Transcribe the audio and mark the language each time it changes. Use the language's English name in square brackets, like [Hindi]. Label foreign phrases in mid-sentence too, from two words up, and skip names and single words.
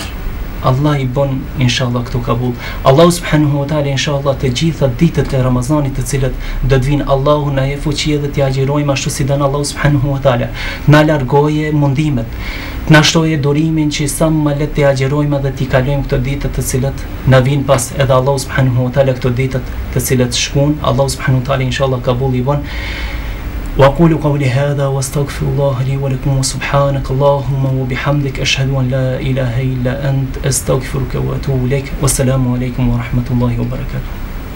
[Albanian] Allah i bën inshallah këtu kabul. Allahu [Arabic] سبحانه وتعالى [Albanian] inshallah të gjitha ditët e Ramazanit të cilët do të vinë, Allahu na jep fuqi edhe të agjërojmë ashtu si don Allahu [Arabic] سبحانه وتعالى. [Albanian] Na largoje mundimet, na shtoje durimin që sa më le të agjërojmë dhe të kalojmë këto ditë të cilat na vinë pas, edhe Allahu [Arabic] سبحانه وتعالى [Albanian] këto ditë të cilat shkon, Allahu [Arabic] سبحانه وتعالى [Albanian] inshallah kabul i bën. [Arabic] وأقول قولي هذا واستغفر الله لي ولكم وسبحانك اللهم وبحمدك أشهد أن لا إله إلا أنت أستغفرك وأتوب إليك والسلام عليكم ورحمة الله وبركاته.